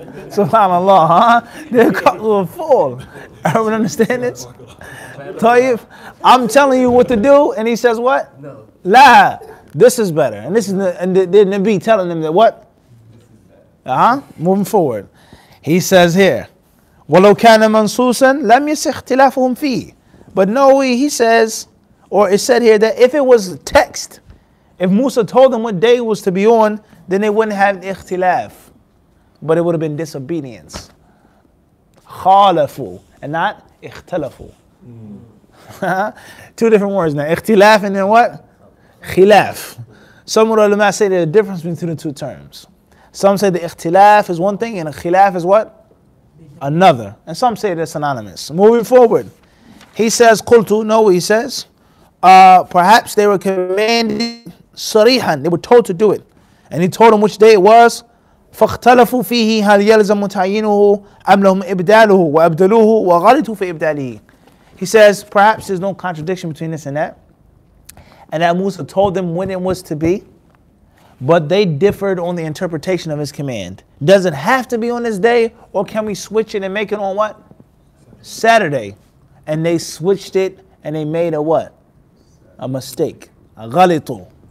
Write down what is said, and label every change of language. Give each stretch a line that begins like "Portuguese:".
English: SubhanAllah, their cups were full. Everyone understand this? Tayyib, I'm telling you what to do, and he says what? No. La, this is better. And this is and the Nabi telling them that what? Moving forward. He says here,
Arabic: وَلَوْ كَانَ مَنْصُوصًا لَمْ يَسِخْ اخْتِلَافُهُمْ فِيهِ.
English: But no, he says, or it said here that if it was text, if Musa told them what day was to be on, then they wouldn't have ikhtilaf. But it would have been disobedience. خَالَفُوا, and not اختلفوا. Two different words now. Ikhtilaf and then what? Khilaf. Some ulama say there's a difference between the two terms. Some say the ikhtilaf is one thing and a khilaf is what? Another. And some say they're synonymous. Moving forward. He says, Qultu, no, he says, perhaps they were commanded sarihan, they were told to do it. And he told them which day it was,
Arabic: فاختلفوا فيه هل يلزم تعيينه أم لهم إبداله وأبدلوه وغلطوا في إبداله.
English: He says perhaps there's no contradiction between this and that Musa told them when it was to be, but they differed on the interpretation of his command. Does it have to be on this day, or can we switch it and make it on what? Saturday. And they switched it and they made a what? A mistake. A ghalitu.